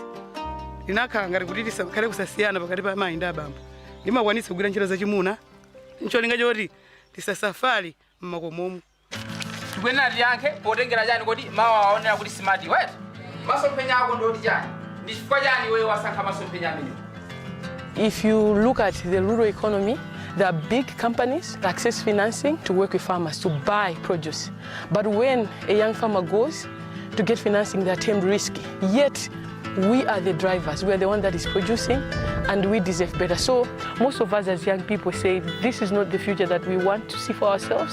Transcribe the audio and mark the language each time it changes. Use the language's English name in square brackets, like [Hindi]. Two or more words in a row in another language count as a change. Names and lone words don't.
[Nyanja] Ndinakhala ngati kuti tisakhale kusasiyana pakati pa amayi ndi abambo. Ndimakwanitsa kugwira ntchito zachimuna ncholinga choti tisasafali mmakomomo. Tikwenera tiyankhe potengera chani kodi mawa aonera kuti [English] smart wet. [Nyanja] Masomphenya ako ndoti chani? Ndi chifukwa chani wewe wasankha masomphenya amenewo? [English] If you look at the rural economy, there are big companies that access financing to work with farmers to buy produce. But when a young farmer goes to get financing, they are termed risky. Yet, we are the drivers. We are the one that is producing, and we deserve better. So most of us as young people say, this is not the future that we want to see for ourselves.